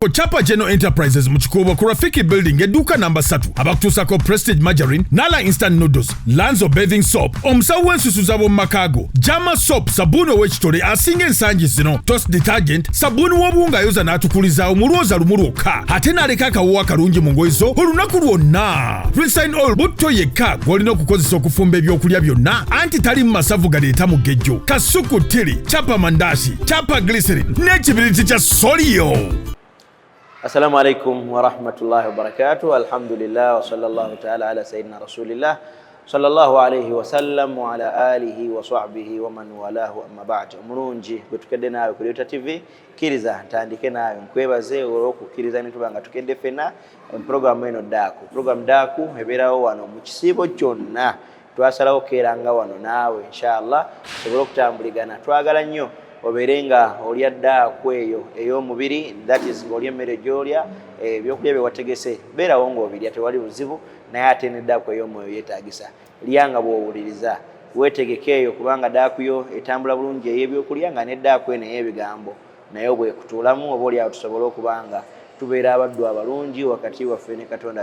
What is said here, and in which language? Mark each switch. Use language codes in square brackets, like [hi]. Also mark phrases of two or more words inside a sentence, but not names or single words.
[lg] Chapa General Enterprises mchikuba ku Rafiki Building eduka namba 3 abakutusako Prestige Margarine Nala Instant Noodles Lanzo Bathing Soap omusawo w'ensusu z'ab'omu makago Jama Soap sabuni ow'ekitole asinga ensangi zino Toast Detergent sabuni w'obuwunga ayoza n'atukuliza omulwoza lumu lwokka ate n'aleka akawuwa akalungi mu ngoye zo olunaku lwonna Rinse Oil butto yekka gw'olina okukozesa okufumba ebyokulya byonna anti tali mu masavu galeeta mugejjo kasuku tiri chapa mandashi chapa glycerin n'ekibiriti kya Solio. [ar] السلام عليكم ورحمة الله وبركاته. الحمد لله وصلى الله تعالى على سيدنا رسول الله صلى الله عليه وسلم وعلى آله وصحبه ومن والاه أما بعد. [lg] Omulungi gwetukedde naawe ku Leta TV kiriza ntandike naawe nkwebaze olw'okukkiriza ne tubanga tukedde ffenna programu eno Daku. Programu Daku ebeerawo wano mu kisiibo kyonna twasalawo keeranga wano naawe inshallah tusobole okutambuligana. Twagala nnyo oberenga olya Daku eyo ey'omubiri, [en] that is [lg] ng'olya emmere gy'olya ebyokulya bye wategese beerawo ng'obirya tewali buzibu, naye ate ne Daku ey'omwoyo yeetaagisa lyanga bw'owuliriza weetegeke eyo kubanga Daku yo etambula bulungi ey'ebyokulya nga ne Daku eno ey'ebigambo naye bwekutuulamu oba olyawo tusobole okubanga tubeera abaddu abalungi wakati waffe ne Katonda.